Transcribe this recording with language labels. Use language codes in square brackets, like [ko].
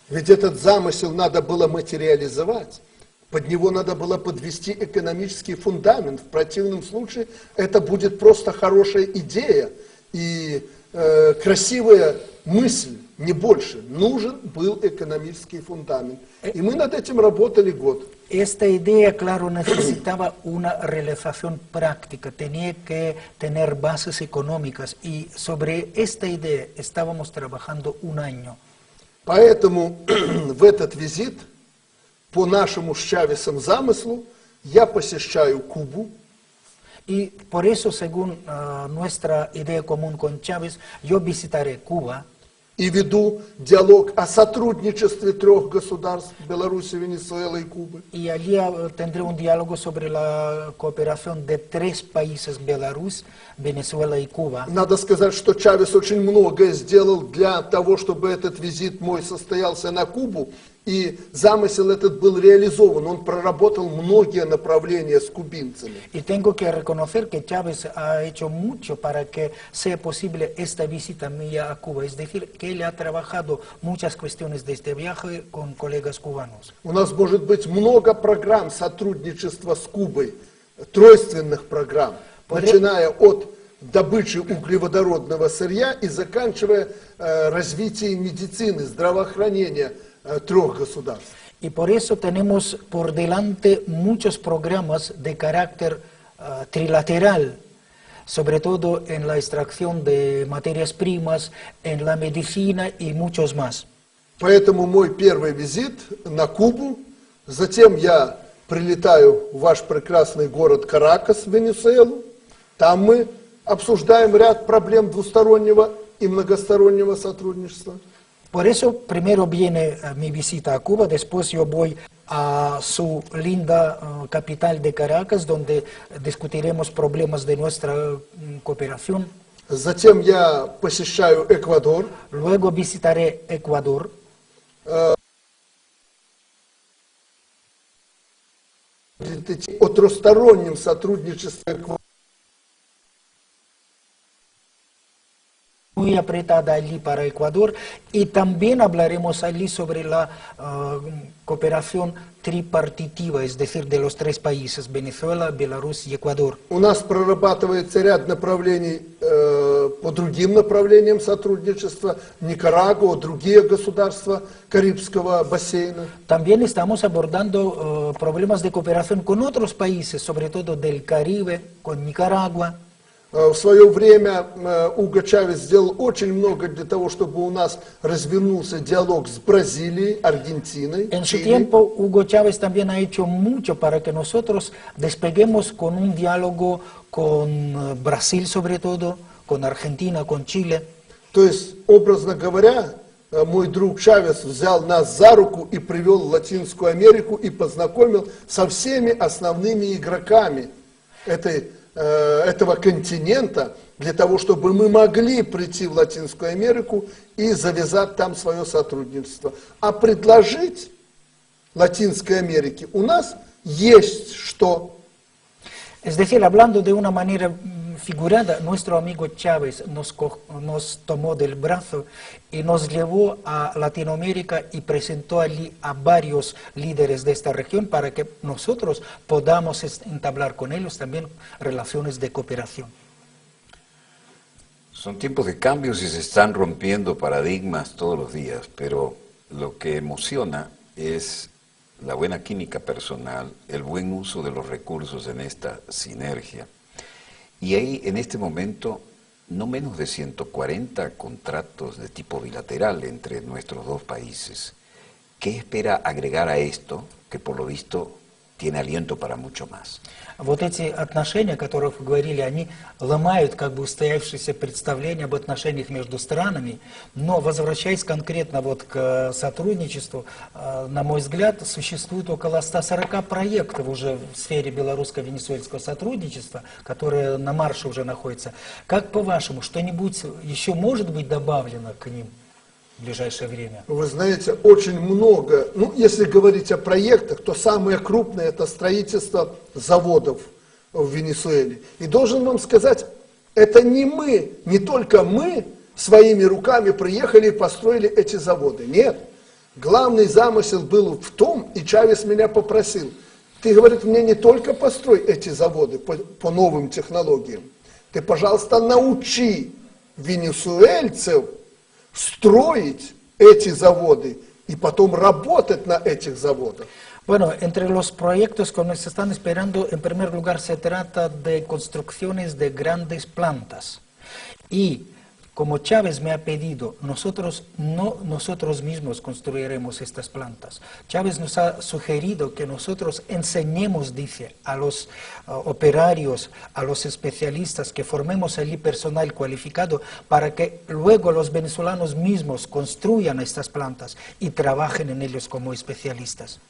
[ru] Ведь этот замысел надо было материализовать. Под него надо было подвести экономический фундамент. В противном случае это будет просто хорошая идея и красивая мысль, не больше. Нужен был экономический фундамент. И мы над этим работали год. [es] Esta idea, claro, necesitaba una realización práctica, tenía que tener bases económicas y sobre esta idea estábamos trabajando un año. [ru] Поэтому в этот визит, по нашему с Чавесом замыслу, я посещаю Кубу. [es] Y por eso, según nuestra idea común con Chávez, yo visitaré Cuba. [ru] И веду диалог о сотрудничестве трех государств, Беларуси, Венесуэлы и Кубы. [es] Y allí tendré un diálogo sobre la cooperación de 3 países, Belarus, Venezuela y Cuba. [ru] Надо сказать, что Чавес очень многое сделал для того, чтобы этот визит мой состоялся на Кубу, и замысел этот был реализован. Он проработал многие направления с кубинцами. [es] Y tengo que reconocer que Chávez ha hecho mucho para que sea posible esta visita mía a Cuba. Es decir, que él ha trabajado muchas cuestiones de este viaje con colegas cubanos. [ru] У нас может быть много программ сотрудничества с Кубой, тройственных программ, начиная от добычи углеводородного сырья и заканчивая развитием медицины, здравоохранения трех государств. [es] Y por eso tenemos por delante muchos programas de carácter trilateral, sobre todo en la extracción de materias primas, en la medicina y muchos más. [ru] Поэтому мой первый визит на Кубу, затем я прилетаю в ваш прекрасный город Каракас, Венесуэлу. Там мы обсуждаем ряд проблем двустороннего и многостороннего сотрудничества. [es] Por eso primero viene mi visita a Cuba, después yo voy a su linda capital de Caracas, donde discutiremos problemas de nuestra cooperación. [ru] Затем я посещаю Эквадор. [es] Luego visitaré Ecuador. [ru] О трехстороннем сотрудничестве [es] Muy apretada allí para Ecuador, y también hablaremos allí sobre la cooperación tripartitiva, es decir, de los 3 países, Venezuela, Belarus y Ecuador. [ru] У нас прорабатывается ряд направлений по другим направлениям сотрудничества, Никарагуа, другие государства Карибского бассейна. [es] También estamos abordando problemas de cooperación con otros países, sobre todo del Caribe, con Nicaragua. [ru] В свое время Уго Чавес сделал очень много для того, чтобы у нас развернулся диалог с Бразилией, Аргентиной, [es] En su [ru] Чили. [es] tiempo, Hugo Chávez también ha hecho mucho para que nosotros despeguemos con un diálogo con Brasil, sobre todo, con Argentina, con Chile. [ru] То есть, образно говоря, мой друг Чавес взял нас за руку и привел в Латинскую Америку и познакомил со всеми основными игроками этого континента, для того, чтобы мы могли прийти в Латинскую Америку и завязать там свое сотрудничество. А предложить Латинской Америке у нас есть что. [es] Es decir, hablando de una manera figurada, nuestro amigo Chávez nos tomó del brazo y nos llevó a Latinoamérica y presentó allí a varios líderes de esta región para que nosotros podamos entablar con ellos también relaciones de cooperación. Son tiempos de cambios y se están rompiendo paradigmas todos los días, pero lo que emociona es la buena química personal, el buen uso de los recursos en esta sinergia. Y hay en este momento no menos de 140 contratos de tipo bilateral entre nuestros 2 países. ¿Qué espera agregar a esto, que por lo visto tiene aliento para mucho más? [ru] Вот эти отношения, о которых вы говорили, они ломают как бы устоявшиеся представления об отношениях между странами, но возвращаясь конкретно вот к сотрудничеству, на мой взгляд, существует около 140 проектов уже в сфере белорусско-венесуэльского сотрудничества, которые на марше уже находятся. Как по-вашему, что-нибудь еще может быть добавлено к ним? в ближайшее время. Вы знаете, очень много, ну, если говорить о проектах, то самое крупное это строительство заводов в Венесуэле. И должен вам сказать, это не мы, не только мы своими руками приехали и построили эти заводы. Нет. Главный замысел был в том, и Чавес меня попросил, ты, говорит, мне не только построй эти заводы по новым технологиям, ты, пожалуйста, научи венесуэльцев строить эти заводы y потом работать на этих заводах. [es] Bueno, entre los proyectos que nos están esperando, en primer lugar se trata de construcciones de grandes plantas. Y como Chávez me ha pedido, nosotros mismos construiremos estas plantas. Chávez nos ha sugerido que nosotros enseñemos, dice, a los operarios, a los especialistas, que formemos allí personal cualificado para que luego los venezolanos mismos construyan estas plantas y trabajen en ellos como especialistas.